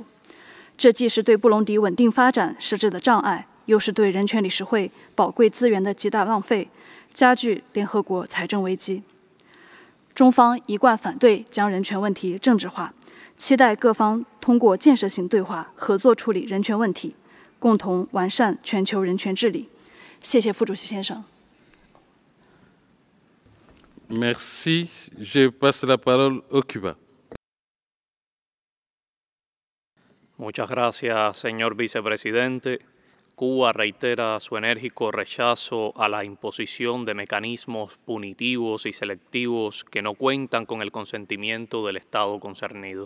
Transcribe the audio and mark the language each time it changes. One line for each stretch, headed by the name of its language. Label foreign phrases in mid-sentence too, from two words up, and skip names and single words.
Chinese: 这既是对布隆迪稳定发展设置的障碍，又是对人权理事会宝贵资源的极大浪费，加剧联合国财政危机。中方一贯反对将人权问题政治化，期待各方通过建设性对话合作处理人权问题，共同完善全球人权治理。谢谢副主席先生。
French: Merci. Je passe la parole au Cuba.
Spanish: Muchas gracias, señor vicepresidente. Cuba reitera su enérgico rechazo a la imposición de mecanismos punitivos y selectivos que no cuentan con el consentimiento del Estado concernido.